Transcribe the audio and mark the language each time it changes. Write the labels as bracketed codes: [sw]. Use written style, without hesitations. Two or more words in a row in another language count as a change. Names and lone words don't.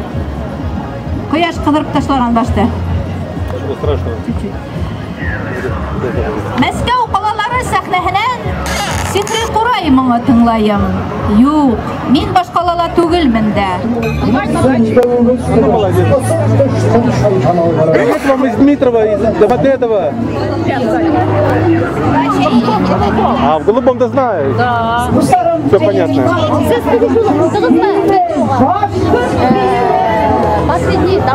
[tt] Кояш кыдырып ташланган башта. [ru] Ничего страшного. Чуть-чуть. [tt] Мәскәү калалары сәхнәһенән Сихри Курай моңы тыңлайым. Юк, мин баш калала түгелмен дә. [ru] Привет вам из Дмитрова, из Домодедова. А в Голубом-то знаю. Да. Все понятно. Последний там.